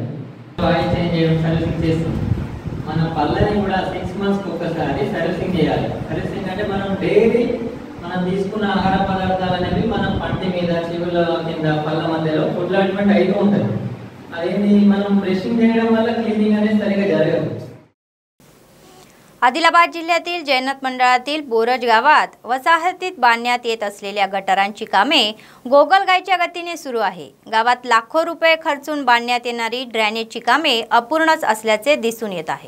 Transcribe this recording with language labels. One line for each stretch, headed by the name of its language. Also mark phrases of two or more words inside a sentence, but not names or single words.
English: oil change
Telugu: చేయడం, సర్వీసింగ్ చేస్తాం. మన పళ్ళని కూడా 6 monthsకి ఒకసారి సర్వీసింగ్ చేయాలి. సర్వీసింగ్ అంటే మనం డైలీ మనం తీసుకున్న ఆహార పదార్థాలు అనేవి మనం పంటి మీద, చెవుల కింద, పళ్ళ మధ్యలో
English: food lodgement
Telugu: అయితూ ఉంటుంది. అదేంటి మనం ब्रशिंग చేయడం వల్ల క్లీనింగ్ అనేది సరిగా జరగదు.
Marathi: आदिलाबाद जिल्ह्यातील जैनत मंडळातील बोरज गावात वसाहतीत बांधण्यात येत असलेल्या गटारांची कामे गोगलगायच्या गतीने सुरू आहे. गावात लाखो रुपये खर्चून बांधण्यात येणारी ड्रेनेजची कामे अपूर्णच असल्याचे दिसून येत आहे.